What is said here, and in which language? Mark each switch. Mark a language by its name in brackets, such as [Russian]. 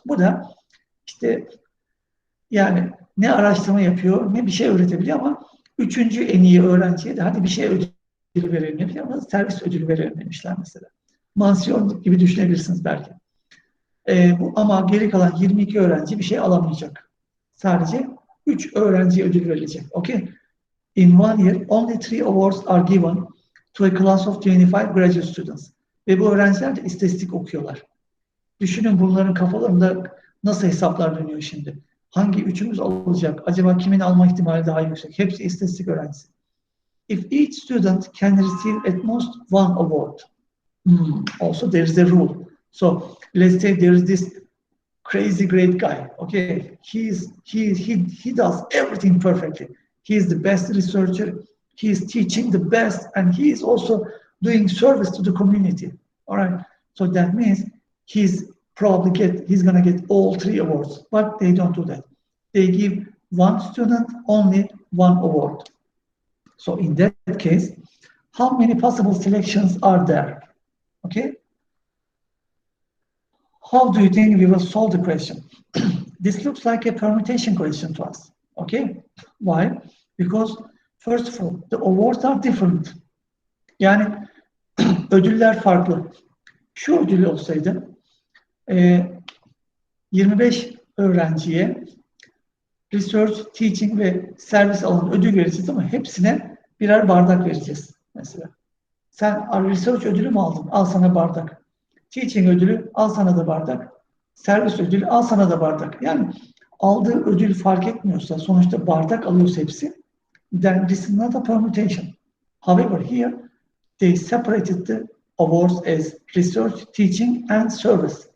[Turkish] Bu da işte yani ne araştırma yapıyor, ne bir şey öğretebiliyor ama 3. en iyi öğrenciye de hadi bir şey ödülü verelim demiş ama servis ödülü verelim demişler mesela. Mansiyon gibi düşünebilirsiniz belki. Ama geri kalan 22 öğrenci bir şey alamayacak. Sadece 3 öğrenciye ödül verilecek. [English] Okay? In 1 year, only 3 awards are given to a class of 25 graduate students. [Turkish] Ve bu öğrenciler de istatistik okuyorlar. Düşünün bunların kafalarında nasıl hesaplar dönüyor şimdi. Hangi üçümüz alacak? Acaba kimin alma ihtimali daha yüksek? Hepsi istatistik öğrencisi. [English] If each student can receive at most 1 award. Also there is a rule. So let's say there is this crazy great guy. Okay, he does everything perfectly. He is the best researcher. He is teaching the best, and he is also doing service to the community. All right. So that means he's gonna get all 3 awards, but they don't do that. They give 1 student only 1 award. So in that case, how many possible selections are there? Okay. How do you think we will solve the question? This looks like a permutation question to us. Okay. Why? Because first of all, the awards are different. [Turkish] Yani ödüller farklı. Şu ödül olsaydı 25 öğrenciye research, teaching ve servis alanı ödül vereceğiz ama hepsine birer bardak vereceğiz mesela. Sen research ödülü mü aldın? Al sana bardak. Teaching ödülü, al sana da bardak. Servis ödülü, al sana da bardak. Yani aldığı ödül fark etmiyorsa, sonuçta bardak alıyorsa hepsi, [English] then this is not a permutation. However, here they separated the awards as research, teaching and service.